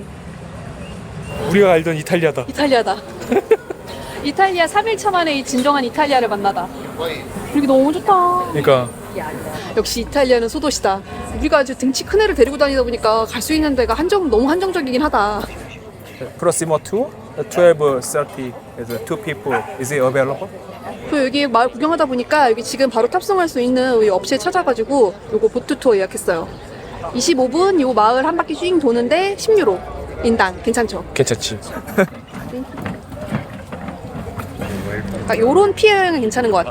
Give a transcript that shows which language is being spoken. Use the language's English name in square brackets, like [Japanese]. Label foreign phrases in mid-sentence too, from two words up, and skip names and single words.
[Korean] 우리가 알던 이탈리아다. 이탈리아다. 이탈리아 3일차 만에 이 진정한 이탈리아를 만나다. 여기 너무 좋다. 그러니까 역시 이탈리아는 소도시다. 우리가 아주 등치 큰 애를 데리고 다니다 보니까 갈 수 있는 데가 너무 한정적이긴 하다. [English] Prossimo tour 12:30 is 2 people. Is it available? [Korean] 그 여기 마을 구경하다 보니까 여기 지금 바로 탑승할 수 있는 우리 업체 찾아가지고 요거 보트 투어 예약했어요. 25분 요 마을 한 바퀴 쭉 도는데 10유로 인당. 괜찮죠? 괜찮지. 그러니까 요런 피해 여행은 괜찮은 것 같아.